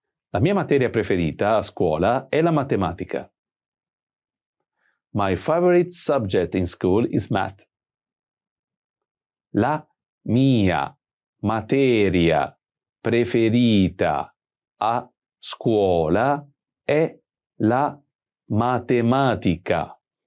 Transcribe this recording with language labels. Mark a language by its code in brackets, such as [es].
[it] La mia materia preferita a scuola è la matematica. [en] My favorite subject in school is math. [it] La mia materia preferita a scuola è la matematica.